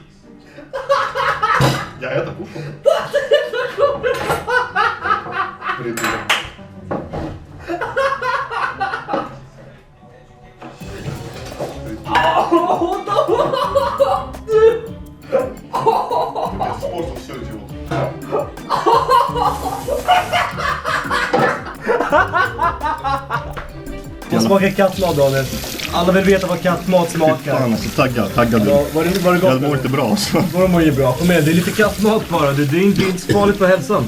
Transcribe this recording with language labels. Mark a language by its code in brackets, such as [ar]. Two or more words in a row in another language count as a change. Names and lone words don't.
[ru] Я это кушал. Придурок. Ты меня испортил все, идиот. [sv] Jag smakar kattmat, Daniel. Alla vill veta vad kattmat smakar. Fan alltså, taggad. Ja, var det gott? Jag mår inte bra alltså. Var mår ju bra. Kom igen, det är lite kattmat bara. Det är inte så farligt för hälsan.